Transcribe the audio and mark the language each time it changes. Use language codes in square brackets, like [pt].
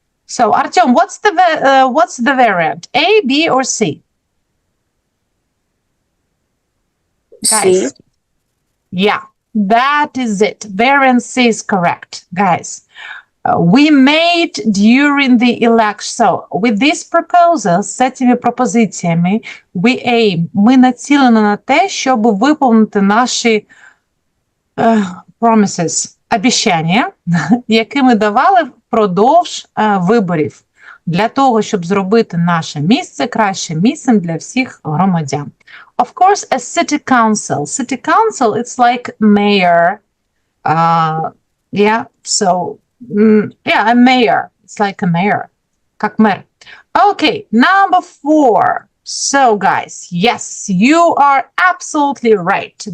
[en] So, Artyom, what's the variant? A, B, or C? Guys. C. Yeah, that is it. Variant C is correct, guys. We made during the election. [uk] So, with these proposals, з цими пропозиціями, ми націлені на те, щоб виповнити наші [en] promises, [uk] обіцяння, які ми давали впродовж виборів, для того, щоб зробити наше місце кращим місцем для всіх громадян. [en] Of course, a city council. City council, it's like mayor. A mayor. It's like a mayor. [ru] Как мэр. [en] Okay, number 4. So, guys, yes, you are absolutely right.